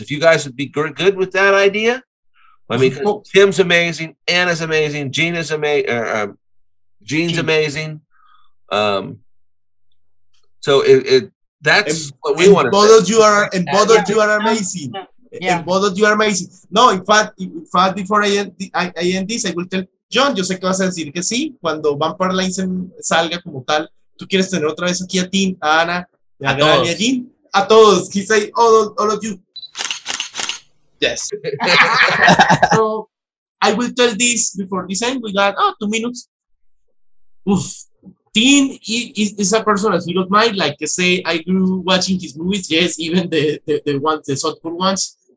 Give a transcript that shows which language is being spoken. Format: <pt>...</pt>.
<en>If you guys would be good with that idea. I mean, Tim's amazing, Anna's amazing, Gene is amazing, Gene's amazing. So that's what we want to say. Both of you are amazing. Yeah. And both of you are amazing. No, in fact, before I end this, I will tell Jhon,</en> <es>yo sé que vas a decir que sí, cuando Vampire Line salga como tal, tú quieres tener otra vez aquí a Tim, a Ana, a Gran y a Gene, a todos.</es> <en>He say all of you. Yes. So I will tell this before this end. We got 2 minutes. Oof. Tim is a personal hero of mine. Like I say, I grew watching his movies. Yes, even the ones, the softcore ones.</en>